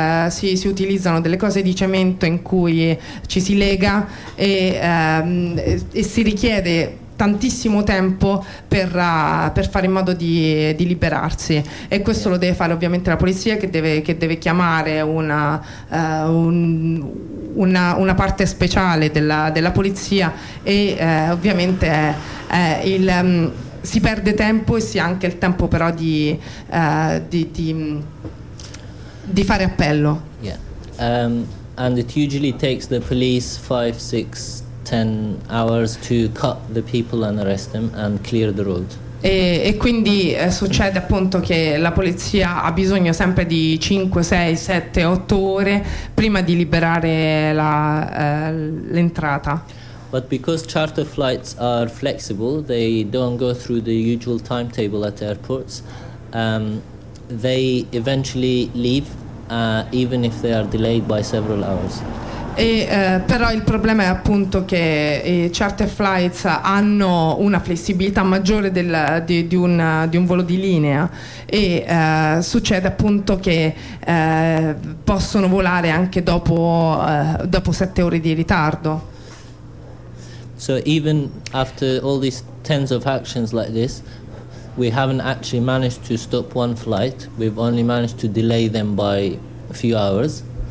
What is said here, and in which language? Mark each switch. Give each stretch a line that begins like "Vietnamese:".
Italian: si utilizzano delle cose di cemento in cui ci si lega e si richiede tantissimo tempo per fare in modo di liberarsi, e questo lo deve fare ovviamente la polizia, che deve chiamare una parte speciale della polizia, e ovviamente si perde tempo e si ha anche il tempo però di fare appello.
English: Yeah. And it usually takes the police 5-6-10 hours to cut the people and arrest them and clear the road.
Italian: E quindi succede appunto che la polizia ha bisogno sempre di 5, 6, 7, 8 ore prima di liberare l'entrata.
English: But because charter flights are flexible, they don't go through the usual timetable at airports, they eventually leave even if they are delayed by several hours.
Italian: Però il problema è appunto che charter flights hanno una flessibilità maggiore di un volo di linea, e succede appunto che possono volare anche dopo 7 ore di ritardo.
English: So even after all these tens of actions like this, we haven't actually managed to stop one flight, we've only managed to delay them by a few hours.